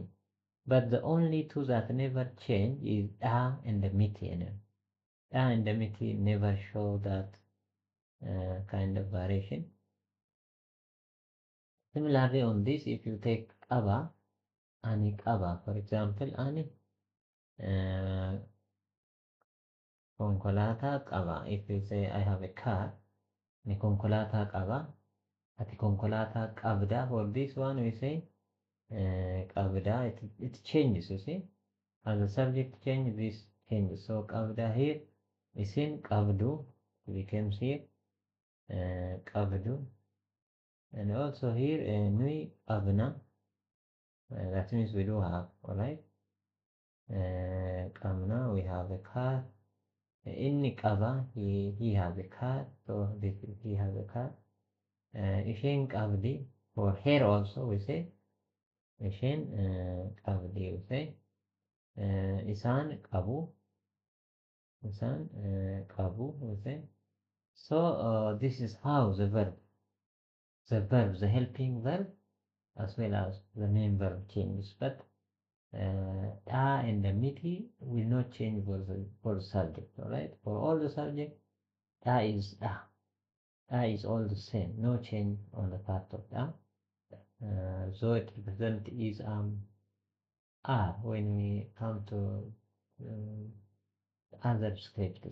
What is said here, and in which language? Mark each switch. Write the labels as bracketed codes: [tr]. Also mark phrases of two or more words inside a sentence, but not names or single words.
[en] But the only two that never change is da and the miti. Da and the miti never show that kind of variation. Similarly, on this, if you take aba, [om] ani aba, [en] for example, [om] ani konkolata qaba. [en] If you say I have a car, [om] ni konkolata qaba. Ati konkolata qabda. [en] For this one, we say qabda. It changes, you see. As the subject change, this changes. So qabda here is in qabdu, becomes here qabdu. And also here [om] nui qabna. [en] That means we do have, alright? Qabna, we have a car. [om] Inni qaba, [en] he has a car, so this is, he has a car. [om] Isheen qabdi, [en] for her also we say, [om] isheen qabdi [en] we say. [om] Isaan qabu, isaan qabu [en] we say. So this is how the verb, the helping verb, as well as the main verb changes. But and the miti will not change for the subject, all right? For all the subject, is is all the same, no change on the part of so it represent is are when we come to other scripts.